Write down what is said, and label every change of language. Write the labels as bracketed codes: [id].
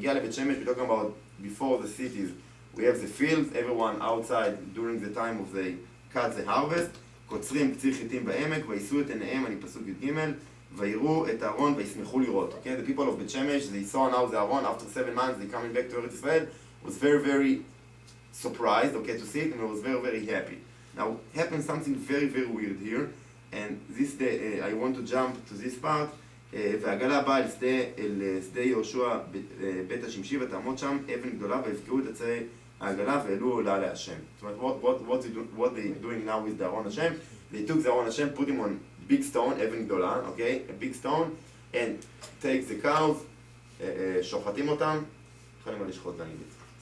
[he] מגיע לבית שמש, [en] we're talking about before the cities, we have the fields, everyone outside during the time of the cut the harvest, [he] קוצרים קציר חיטים בעמק, וישאו את עיניהם, אני פסוק י"ג, ויראו את הארון וישמחו לראות. [en] Okay, the people of Bet Shemesh, they saw now the Aron, after 7 months, they coming back to Eretz Israel, was very, very surprised, okay, to see it, and was very, very happy. Now, happened something very, very weird here, and this day, I want to jump to this part, [he] והעגלה באה אל שדה יהושע בית השמשי, ותעמוד שם אבן גדולה, ויפגעו את עצי העגלה, והעלו עולה להשם. זאת אומרת, [en] what they doing now with the Aron Hashem, they took the Aron Hashem, put him on big stone, [he] אבן גדולה, [en] okay, a big stone, and take the cows, [he] שוחטים אותם, יכולים לשחוט באנגלית.